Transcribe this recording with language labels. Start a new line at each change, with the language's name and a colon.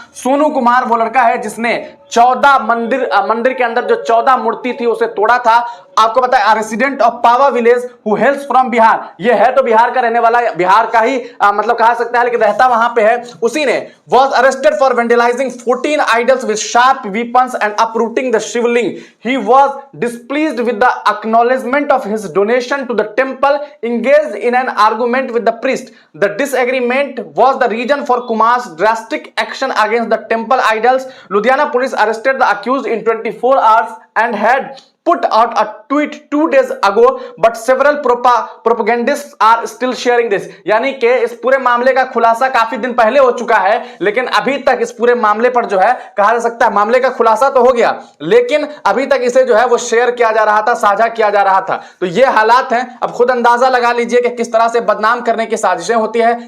Hindi: सोनू कुमार वो लड़का है जिसने 14 मंदिर के अंदर जो 14 मूर्ति थी उसे तोड़ा था। आपको पता है
English: resident of Pawa village who hails from Bihar,
Hindi: ये है तो बिहार का रहने वाला, बिहार का ही मतलब कहा सकता है लेकिन रहता वहां पे है, उसी ने
English: was arrested for vandalizing 14 idols with sharp weapons and uprooting the shivling. He was displeased with the acknowledgement of his donation to the temple, engaged in an argument with the priest. The disagreement was the reason for Kumar's drastic action against the temple idols. Ludhiana police arrested the accused in 24 hours and had put out a tweet 2 days ago, but several propagandists are still sharing this.
Hindi: यानी कि इस पूरे मामले का खुलासा काफी दिन पहले हो चुका है, लेकिन अभी तक इस पूरे मामले पर जो है कहा जा सकता है मामले का खुलासा तो हो गया, लेकिन अभी तक इसे जो है वो शेयर किया जा रहा था, साझा किया जा रहा था। तो ये हालात हैं। अब खुद अंदाजा लगा लीजिए कि किस तरह से बदनाम करने की साजिशें होती है।